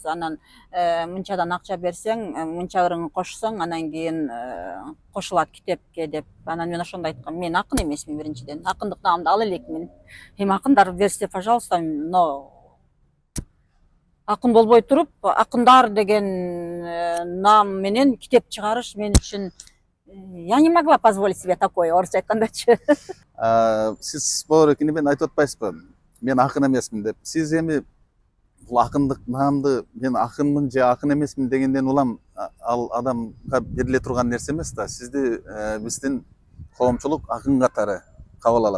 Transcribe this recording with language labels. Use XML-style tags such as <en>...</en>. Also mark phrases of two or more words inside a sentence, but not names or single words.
<ky>Анан мынчадан акча берсең, мынча ырың кошсоң, анан кийин кошулат китепке деп. Анан мен ошондо айткам, мен акын эмесмин биринчиден. Акындык наамды ала элекмин. Эми акындар берсе,</ky> <ru>пожалуйста, но</ru> <ky>акын болбой туруп, акындар деген наам менен китеп чыгарыш мен үчүн</ky> <ru>я не могла позволить себе такое,</ru> <ky>орусча айткандачы. Сиз Моорекени мен айтып атпайсызбы? Мен акын эмесмин деп. Сиз эми бул акындык наамды мен акынмын же акын эмесмин дегенден улам ал адамга бериле турган нерсе эмес да. Сизди биздин коомчулук акын катары кабыл алат.</ky>